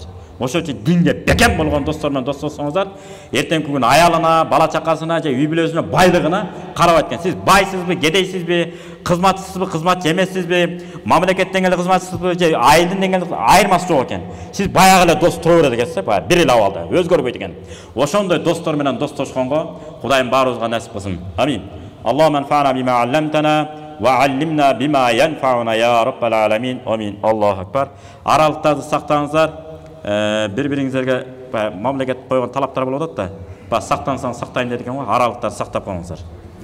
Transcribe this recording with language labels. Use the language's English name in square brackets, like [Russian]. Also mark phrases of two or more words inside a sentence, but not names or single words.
[Kyrgyz] Ошон үчүн динге бекем болгон достор менен достошсоңуздар, эртеңки күн аялына, бала чакасына же үй бүлөсүнө, байлыгына карабайт экен. Сиз байсызбы, кедейсизби, кызматчысызбы, кызматчы эмессизби, мамлекеттен эле кызматчысызбы же айылдын эле айырмасы жок экен. Сиз баягы эле дос тура берет экенсиз, баягы бир эле абалда, өзгөрбөйт экен. Ошондой достор менен достошконго Кудайым баарыбызга насип кылсын. [Arabic] Амин. الله انفعنا بما علمتنا وعلمنا بما ينفعنا يا رب العالمين. Amin. الله أكبر. [Kyrgyz] Аралыктарды сактаңыздар. Бири-бириңизерге мамлекет койгон талаптар болуп атат да. Сактансаң сактайын дедик экен го, аралыктарды сактап коюңуздар.